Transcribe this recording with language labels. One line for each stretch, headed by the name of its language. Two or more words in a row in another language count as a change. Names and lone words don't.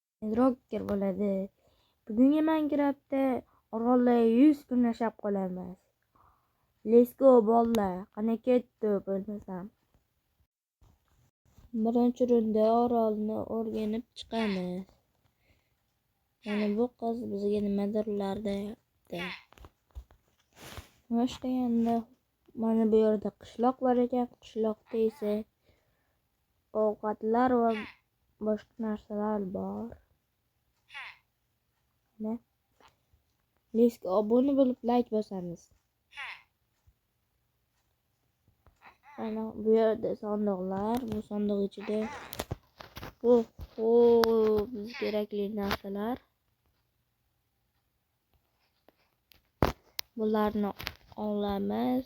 Uzbek: Rocker bo'ladi. Bugungi Minecraftda orolda 100 kun yashab qolamiz.
English: Let's go
Uzbek: bolalar. Qani ketdi bo'lmasam. Birinchi runda orolni o'rganib chiqamiz. Mana bu qiz bizga nimadirlar deyapti. Boshlaganda mana bu yerda qishloq bor ekan. Qishloqda esa ovqatlar va boshqa narsalar bor.
English: Let's go
Uzbek: obuna bo'lib like bosamiz. Mana bu yerda sandiqlar, bu sandiq ichida biz kerakli narsalar. Bularni olamiz.